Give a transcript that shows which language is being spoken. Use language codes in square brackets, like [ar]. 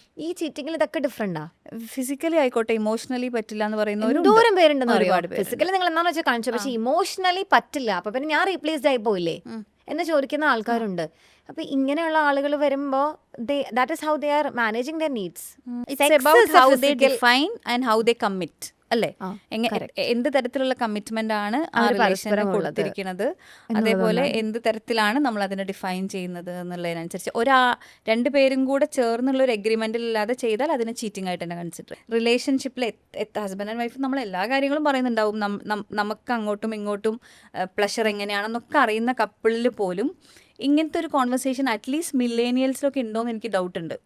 [ml] ഈ ചീറ്റിംഗിൽ ഇതൊക്കെ ഡിഫറെന്റാ. ഫിസിക്കലി ആയിക്കോട്ടെ ഇമോഷണലി പറ്റില്ല എന്ന് പറയുന്ന ദൂരം പേരുണ്ടെന്ന് ഒരുപാട്. ഫിസിക്കലി നിങ്ങൾ എന്താണെന്ന് വെച്ചാൽ കാണിച്ചു, പക്ഷെ ഇമോഷണലി പറ്റില്ല, അപ്പൊ പിന്നെ ഞാൻ റീപ്ലേസ്ഡ് ആയി പോയില്ലേ എന്ന് ചോദിക്കുന്ന ആൾക്കാരുണ്ട്. അപ്പൊ ഇങ്ങനെയുള്ള ആളുകൾ വരുമ്പോ [en] That is how they are managing their needs. It's about how they define and how they commit [ml] അല്ലേ? ആ, എന്ത് തരത്തിലുള്ള കമ്മിറ്റ്മെന്റ് ആണ് ആ അവര് റിലേഷന് പരസ്പരം ഉള്ളത് കൊടുത്തിരിക്കുന്നത്, അതേപോലെ എന്ത് തരത്തിലാണ് നമ്മൾ അതിനെ ഡിഫൈൻ ചെയ്യുന്നത് എന്നുള്ളതിനനുസരിച്ച് രണ്ടുപേരും കൂടെ ചേർന്നുള്ള ഒരു എഗ്രിമെന്റിൽ ഇല്ലാതെ ചെയ്താൽ അതിനെ ചീറ്റിംഗ് ആയിട്ട് തന്നെ കൺസിഡർ. റിലേഷൻഷിപ്പിൽ ഹസ്ബൻഡ് ആൻഡ് വൈഫ് നമ്മൾ എല്ലാ കാര്യങ്ങളും പറയുന്നുണ്ടാവും, നമുക്ക് അങ്ങോട്ടും ഇങ്ങോട്ടും പ്ലഷർ എങ്ങനെയാണെന്നൊക്കെ അറിയുന്ന കപ്പിളിൽ പോലും ഇങ്ങനത്തെ ഒരു കോൺവെർസേഷൻ അറ്റ്ലീസ്റ്റ് മില്ലേനിയൽസിലൊക്കെ ഉണ്ടോയെന്ന് എനിക്ക് ഡൗട്ട് ഉണ്ട്.